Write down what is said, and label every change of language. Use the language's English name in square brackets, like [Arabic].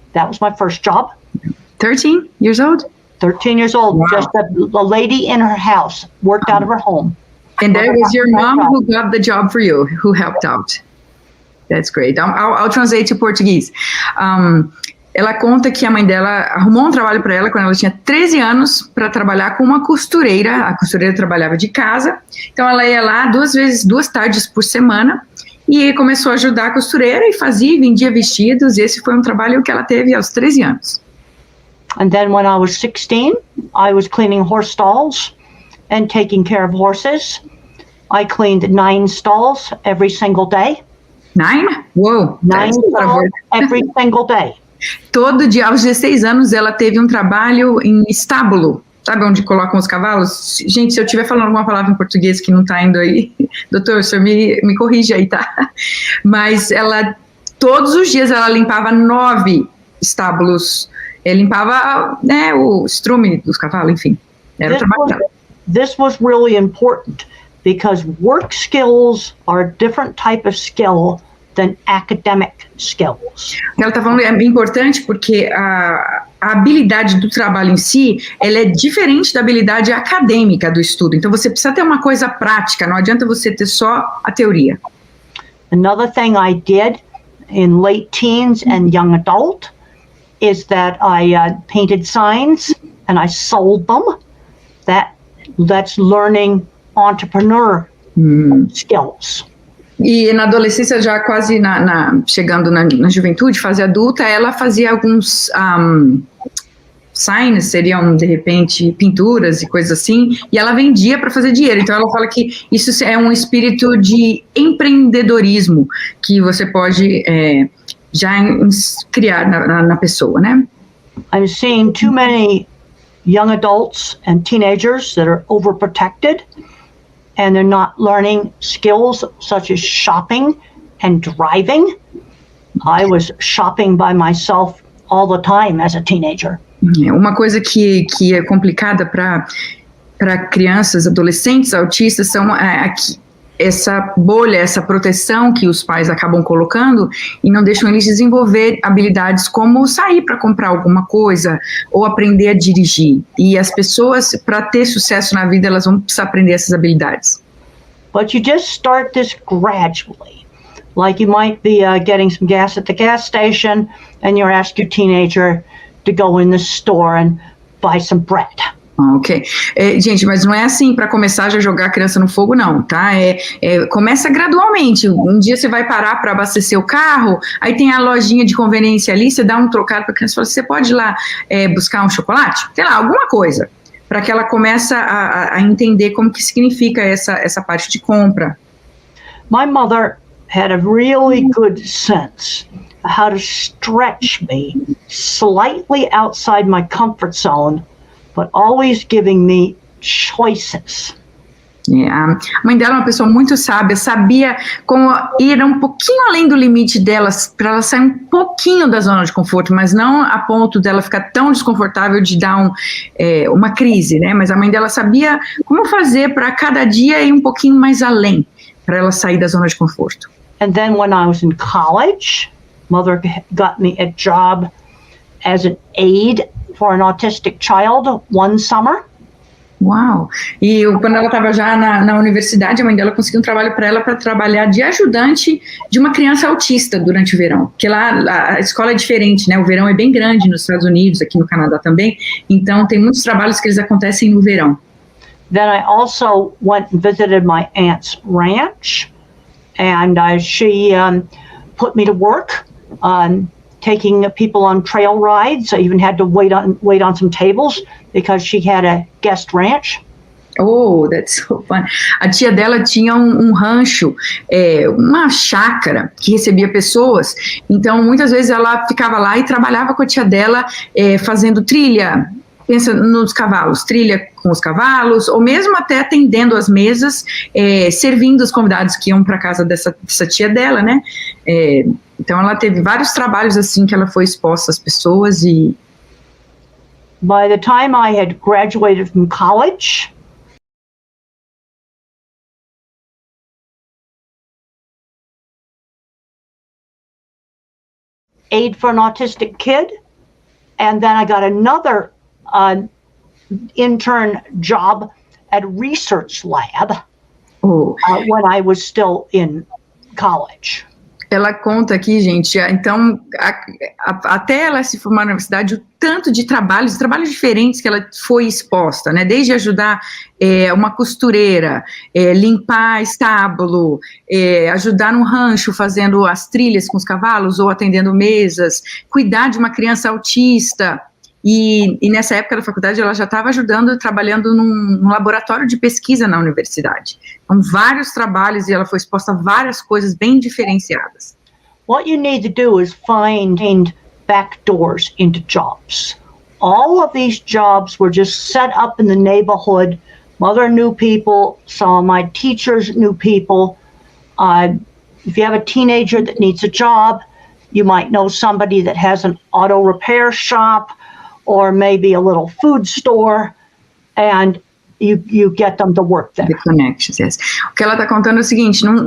[English] That was my first job. 13 years old? 13 years old, wow. Just a lady in her house, worked out of her home. And that was your mom who got the job for you, who helped out. That's great. I'll translate to Portuguese. [Portuguese] Ela conta que a mãe dela arrumou um trabalho para ela quando ela tinha 13 anos para trabalhar com uma costureira. A costureira trabalhava de casa, então ela ia lá 2 tardes por semana e começou a ajudar a costureira e fazia e vendia vestidos. E esse foi um trabalho que ela teve aos 13 anos. [English] And then when I was 16, I was cleaning horse stalls and taking care of horses. I cleaned 9 stalls every single day. 9? Whoa. 9 stalls every single day. [Portuguese] Todo dia, aos 16 anos, ela teve um trabalho em estábulo, sabe onde colocam os cavalos? Gente, se eu estiver falando alguma palavra em português que não está indo aí, doutor, o senhor me corrige aí, tá? Mas ela, todos os dias, ela limpava 9 estábulos, limpava, né, o estrume dos cavalos, enfim, era o trabalho dela. [English] This was really important, because work skills are a different type of skill than academic skills. [Portuguese] Ela está falando é importante porque a habilidade do trabalho em si, ela é diferente da habilidade acadêmica do estudo. Então você precisa ter uma coisa prática, não adianta você ter só a teoria. [English] Another thing I did in late teens and young adult is that I painted signs and I sold them. That's learning entrepreneur skills. [Portuguese] E na adolescência, já quase chegando na juventude, fase adulta, ela fazia alguns signs, seriam, de repente, pinturas e coisas assim, e ela vendia para fazer dinheiro. Então, ela fala que isso é um espírito de empreendedorismo que você pode já criar na pessoa, né? [English] I'm seeing too many young adults and teenagers that are overprotected, and they're not learning skills such as shopping and driving. I was shopping by myself all the time as a teenager. [Portuguese] Uma coisa que é complicada para crianças, adolescentes autistas são essa bolha, essa proteção que os pais acabam colocando e não deixam eles desenvolver habilidades como sair para comprar alguma coisa ou aprender a dirigir. E as pessoas, para ter sucesso na vida, elas vão precisar aprender essas habilidades. [English] But you just start this gradually. Like you might be getting some gas at the gas station and you're asked your teenager to go in the store and buy some bread. Ok. [Portuguese] Gente, mas não é assim para começar já jogar a criança no fogo, não, tá? Começa gradualmente. Um dia você vai parar para abastecer o carro, aí tem a lojinha de conveniência ali, você dá um trocado para a criança e fala, você pode ir lá buscar um chocolate? Sei lá, alguma coisa, para que ela comece a entender como que significa essa parte de compra. [English] My mother had a really good sense of how to stretch me slightly outside my comfort zone, but always giving me choices. [Portuguese] A mãe dela é uma pessoa muito sábia, sabia como ir um pouquinho além do limite delas, para ela sair um pouquinho da zona de conforto, mas não a ponto dela ficar tão desconfortável de dar uma crise, né? Mas a mãe dela sabia como fazer para cada dia ir um pouquinho mais além, para ela sair da zona de conforto. [English] And then when I was in college, mother got me a job as an aide for an autistic child one summer. [Portuguese] Uau! E quando ela estava já na universidade, a mãe dela conseguiu um trabalho para ela para trabalhar de ajudante de uma criança autista durante o verão. Porque lá a escola é diferente, né? O verão é bem grande nos Estados Unidos, aqui no Canadá também. Então tem muitos trabalhos que eles acontecem no verão. [English] Then I also went and visited my aunt's ranch, and she put me to work taking people on trail rides. I even had to wait on some tables because she had a guest ranch. Oh, that's so fun. [Portuguese] A tia dela tinha um rancho, uma chácara que recebia pessoas. Então, muitas vezes ela ficava lá e trabalhava com a tia dela fazendo trilha. Pensa nos cavalos, trilha com os cavalos, ou mesmo até atendendo as mesas, servindo os convidados que iam para casa dessa tia dela, né? Então ela teve vários trabalhos assim que ela foi exposta às pessoas e... [English] By the time I had graduated from college, aid for an autistic kid, and then I got another intern job at a research lab when I was still in college. [Portuguese] Ela conta aqui, gente, então, até ela se formar na universidade, o tanto de trabalhos diferentes que ela foi exposta, né? Desde ajudar uma costureira, limpar estábulo, ajudar no rancho fazendo as trilhas com os cavalos ou atendendo mesas, cuidar de uma criança autista. E nessa época da faculdade ela já estava trabalhando num laboratório de pesquisa na universidade. Então, vários trabalhos e ela foi exposta a várias coisas bem diferenciadas. [English] What you need to do is find back doors into jobs. All of these jobs were just set up in the neighborhood. Mother knew people, some of my teachers knew people. If you have a teenager that needs a job, you might know somebody that has an auto repair shop, or maybe a little food store, and you get them to work there. The connections, yes. [Portuguese] O que ela está contando é o seguinte,